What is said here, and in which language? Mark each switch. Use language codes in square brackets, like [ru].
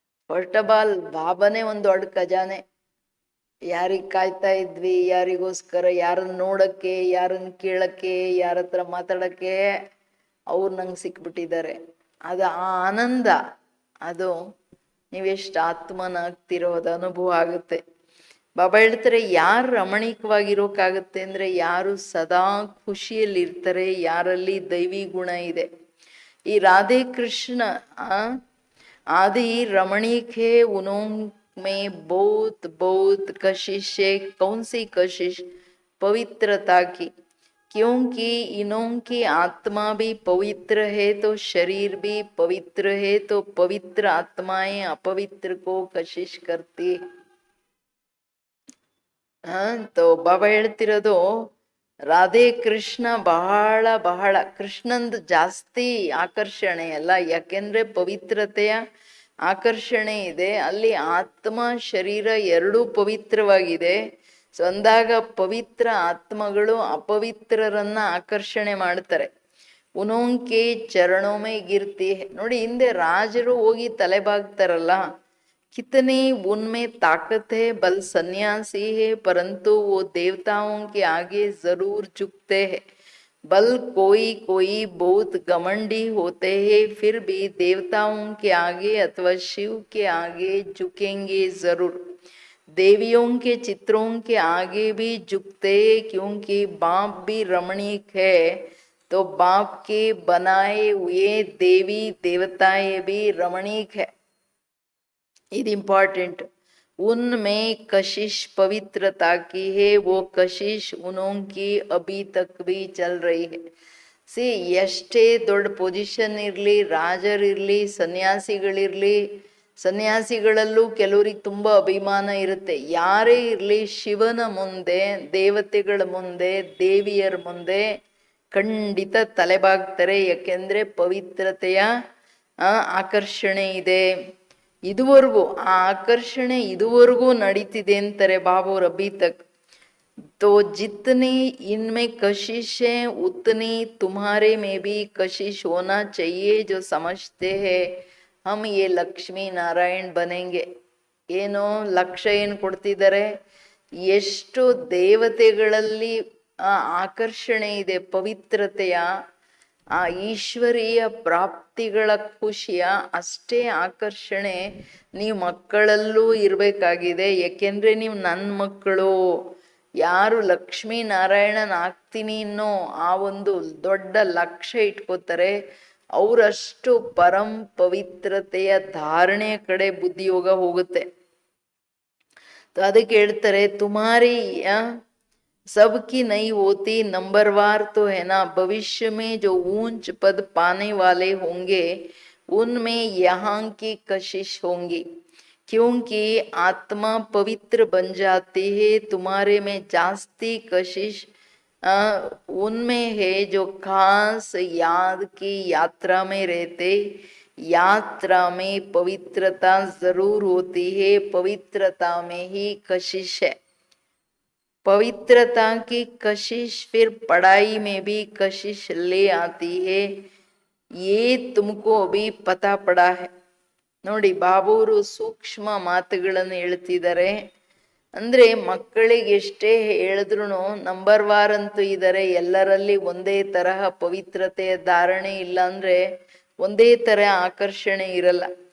[en] first of all [kn] ಬಾಬಾನೇ ಒಂದು ದೊಡ್ಡ ಖಜಾನೆ. ಯಾರಿಗೆ ಕಾಯ್ತಾ ಇದ್ವಿ, ಯಾರಿಗೋಸ್ಕರ, ಯಾರನ್ನ ನೋಡಕ್ಕೆ, ಯಾರನ್ನ ಕೇಳಕ್ಕೆ, ಯಾರ ಹತ್ರ ಮಾತಾಡಕ್ಕೆ, ಅವ್ರು ನಂಗೆ ಸಿಕ್ಬಿಟ್ಟಿದ್ದಾರೆ. ಅದು ಆ ಆನಂದ, ಅದು ನೀವೆಷ್ಟು ಆತ್ಮನಾಗ್ತಿರೋ ಅದು ಅನುಭವ ಆಗುತ್ತೆ. ಬಾಬಾ ಹೇಳ್ತಾರೆ ಯಾರು ರಮಣೀಕವಾಗಿರೋಕ್ಕಾಗುತ್ತೆ ಅಂದರೆ ಯಾರು ಸದಾ ಖುಷಿಯಲ್ಲಿರ್ತಾರೆ, ಯಾರಲ್ಲಿ ದೈವಿ ಗುಣ ಇದೆ. [hi] ಈ ರಾಧೆ ಕೃಷ್ಣ आदि रमणीक है, उनमें बहुत बहुत कशिश है। कौन सी कशिश? पवित्रता की, क्योंकि इनों की आत्मा भी पवित्र है तो शरीर भी पवित्र है, तो पवित्र आत्माएं अपवित्र को कशिश करती है। [kn] तो ಬಾಬಾ ಹೇಳ್ತಿರೋದು ರಾಧೆ ಕೃಷ್ಣ ಬಹಳ ಬಹಳ ಕೃಷ್ಣಂದು ಜಾಸ್ತಿ ಆಕರ್ಷಣೆ ಅಲ್ಲ, ಯಾಕೆಂದ್ರೆ ಪವಿತ್ರತೆಯ ಆಕರ್ಷಣೆ ಇದೆ ಅಲ್ಲಿ. ಆತ್ಮ ಶರೀರ ಎರಡೂ ಪವಿತ್ರವಾಗಿದೆ. ಸೊ ಅಂದಾಗ ಪವಿತ್ರ ಆತ್ಮಗಳು ಅಪವಿತ್ರರನ್ನ ಆಕರ್ಷಣೆ ಮಾಡ್ತಾರೆ. [hi] ಉನೋಂಕೆ ಚರಣೊಮೆ ಗಿರ್ತಿ. [kn] ನೋಡಿ, ಹಿಂದೆ ರಾಜರು ಹೋಗಿ ತಲೆಬಾಗ್ತಾರಲ್ಲ, [hi] कितनी उनमें ताकत है, बल सन्यासी है, परंतु वो देवताओं के आगे जरूर झुकते हैं। बल कोई कोई बहुत घमंडी होते हैं, फिर भी देवताओं के आगे अथवा शिव के आगे झुकेंगे जरूर। देवियों के चित्रों के आगे भी झुकते हैं, क्योंकि बाप भी रमणीक है, तो बाप के बनाए हुए देवी देवताएं भी रमणीक है। [kn] ಇದು ಇಂಪಾರ್ಟೆಂಟ್. [hi] उनमें कशिश पवित्रता की है, वो कशिश उनों की अभी तक भी चल रही है. [kn] ಸಿ ಎಷ್ಟೇ ದೊಡ್ಡ ಪೊಸಿಷನ್ ಇರಲಿ, ರಾಜರಿರಲಿ, ಸನ್ಯಾಸಿಗಳಿರಲಿ, ಸನ್ಯಾಸಿಗಳಲ್ಲೂ ಕೆಲವರಿಗೆ ತುಂಬ ಅಭಿಮಾನ ಇರುತ್ತೆ. ಯಾರೇ ಇರಲಿ, ಶಿವನ ಮುಂದೆ, ದೇವತೆಗಳ ಮುಂದೆ, ದೇವಿಯರ ಮುಂದೆ ಖಂಡಿತ ತಲೆಬಾಗ್ತಾರೆ, ಯಾಕೆಂದ್ರೆ ಪವಿತ್ರತೆಯ ಆಕರ್ಷಣೆ ಇದೆ. ಇದುವರೆಗೂ ಆ ಆಕರ್ಷಣೆ ಇದುವರೆಗೂ ನಡೀತಿದೆ ಅಂತಾರೆ ಬಾಬೂರ್ [hi] ಅಭಿ ತಕ್. तो जितनी इनमें कशिश है उतनी तुम्हारे में भी कशिश होना चाहिए, जो समझते हैं हम ये लक्ष्मी नारायण बनेंगे. [kn] ಏನೋ ಲಕ್ಷ್ಯ ಏನು ಕೊಡ್ತಿದ್ದಾರೆ, ಎಷ್ಟು ದೇವತೆಗಳಲ್ಲಿ ಆಕರ್ಷಣೆ ಇದೆ ಪವಿತ್ರತೆಯ, ಆ ಈಶ್ವರೀಯ ಪ್ರಾಪ್ತಿಗಳ ಖುಷಿಯ ಅಷ್ಟೇ ಆಕರ್ಷಣೆ ನೀವು ಮಕ್ಕಳಲ್ಲೂ ಇರಬೇಕಾಗಿದೆ. ಯಾಕೆಂದ್ರೆ ನೀವು ನನ್ನ ಮಕ್ಕಳು. ಯಾರು ಲಕ್ಷ್ಮೀ ನಾರಾಯಣನ್ ಆಗ್ತೀನಿ ಅನ್ನೋ ಆ ಒಂದು ದೊಡ್ಡ ಲಕ್ಷ್ಯ ಇಟ್ಕೋತಾರೆ, ಅವರಷ್ಟು ಪರಂ ಪವಿತ್ರತೆಯ ಧಾರಣೆಯ ಕಡೆ ಬುದ್ಧಿಯೋಗ ಹೋಗುತ್ತೆ. ಅದಕ್ಕೆ ಹೇಳ್ತಾರೆ, [hi] ತುಮಾರಿ सबकी नहीं होती, नंबरवार तो है ना. भविष्य में जो ऊंच पद पाने वाले होंगे उनमें यहाँ की कशिश होंगी, क्योंकि आत्मा पवित्र बन जाती है. तुम्हारे में जास्ती कशिश उनमें है जो खास याद की यात्रा में रहते. यात्रा में पवित्रता जरूर होती है, पवित्रता में ही कशिश है. पवित्रता की कशिश फिर पढ़ाई में भी कशिश ले आती है, ये तुमको अभी पता पड़ा है. [kn] ನೋಡಿ, ಬಾಬೂರು ಸೂಕ್ಷ್ಮ ಮಾತುಗಳನ್ನು ಹೇಳ್ತಿದ್ದಾರೆ. ಅಂದ್ರೆ ಮಕ್ಕಳಿಗೆ ಎಷ್ಟೇ ಹೇಳಿದ್ರು ನಂಬರ್ ವಾರ್ ಅಂತೂ ಇದ್ದಾರೆ, ಎಲ್ಲರಲ್ಲಿ ಒಂದೇ ತರಹ ಪವಿತ್ರತೆಯ ಧಾರಣೆ ಇಲ್ಲ ಅಂದ್ರೆ ಒಂದೇ ತರಹ ಆಕರ್ಷಣೆ ಇರಲ್ಲ.